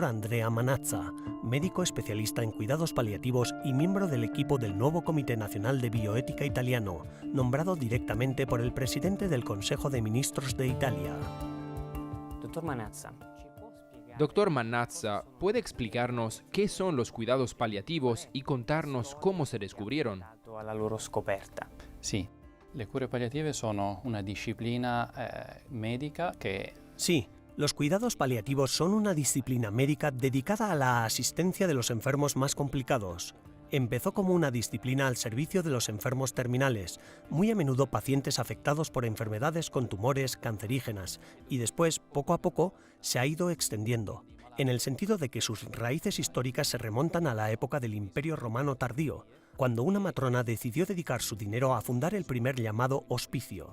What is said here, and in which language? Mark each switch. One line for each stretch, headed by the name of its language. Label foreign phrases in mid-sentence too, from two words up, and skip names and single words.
Spanish: Andrea Manazza, médico especialista en cuidados paliativos y miembro del equipo del nuevo Comité Nacional de Bioética italiano, nombrado directamente por el presidente del Consejo de Ministros de Italia. Dr. Manazza, ¿puede explicarnos qué son los cuidados paliativos y contarnos cómo se descubrieron?
Italian: Sì, le cure palliative sono una disciplina
Spanish: médica que... Sí, los cuidados paliativos son una disciplina médica dedicada a la asistencia de los enfermos más complicados. Empezó como una disciplina al servicio de los enfermos terminales, muy a menudo pacientes afectados por enfermedades con tumores cancerígenas, y después, poco a poco, se ha ido extendiendo, en el sentido de que sus raíces históricas se remontan a la época del Imperio Romano tardío, cuando una matrona decidió dedicar su dinero a fundar el primer llamado hospicio.